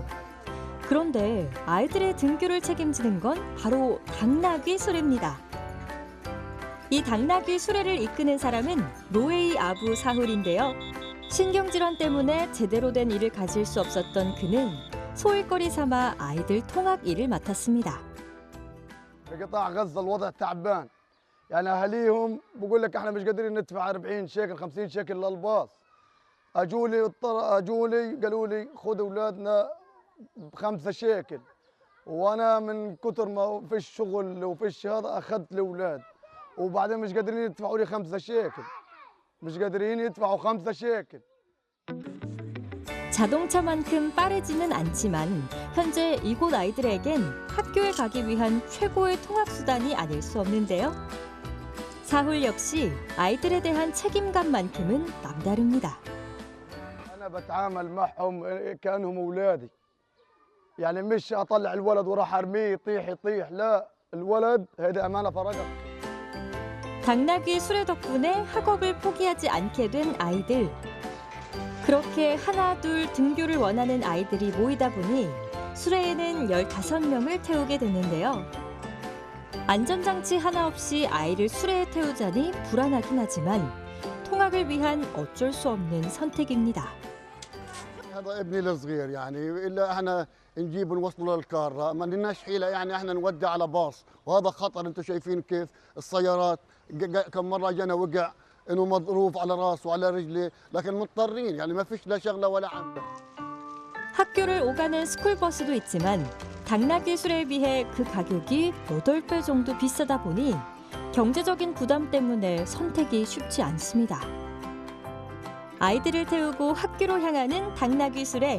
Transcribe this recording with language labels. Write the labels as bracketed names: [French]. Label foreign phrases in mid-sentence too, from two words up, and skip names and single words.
[Korean] 그런데 아이들의 등교를 책임지는 건 바로 당나귀 수레입니다. 이 당나귀 수레를 이끄는 사람은 로에이 아부 사훌인데요. 신경질환 때문에 제대로 된 일을 가질 수 없었던 그는 소일거리 삼아 아이들 통학 일을 맡았습니다. [Arabic] قطاع غزة الوضع تعبان يعني اهاليهم بقول لك احنا مش قادرين ندفع 40 شيكل 50 شيكل للباص اجولي قالوا لي خذ اولادنا ب5 شيكل وانا من كثر ما فيش شغل وفيش هذا اخذت الاولاد وبعدين مش قادرين يدفعوا لي 5 شيكل مش قادرين يدفعوا 5 شيكل [Korean] 자동차만큼 빠르지는 않지만 현재 이곳 아이들에겐 학교에 가기 위한 최고의 통학수단이 아닐 수 없는데요. 사훌 역시 아이들에 대한 책임감만큼은 남다릅니다. [Arabic] أنا بتعامل معهم كأنهم أولادي يعني مش أطلع الولد وراح أرميه يطيح لا الولد هذه أمانة فرقة. [Korean] 당나귀 수레 덕분에 학업을 포기하지 않게 된 아이들. 그렇게 하나 둘 등교를 원하는 아이들이 모이다 보니 수레에는 15명을 태우게 됐는데요. 안전장치 하나 없이 아이를 수레에 태우자니 불안하긴 하지만 통학을 위한 어쩔 수 없는 선택입니다. [Arabic] هذا ابني الصغير يعني الا احنا نجيب ونوصله للكاره ما لناش حيله يعني احنا نودي على باص وهذا خطر انتم شايفين كيف السيارات كم مره جانا وقع انه مضروب على راسه وعلى رجليه لكن مضطرين يعني ما فيش لا شغله ولا عمله. [Korean] 학교를 오가는 스쿨버스도 있지만 당나귀 수레에 비해 그 가격이 8배 정도 비싸다 보니 경제적인 부담 때문에 선택이 쉽지 않습니다. 아이들을 태우고 학교로 향하는 당나귀 수레.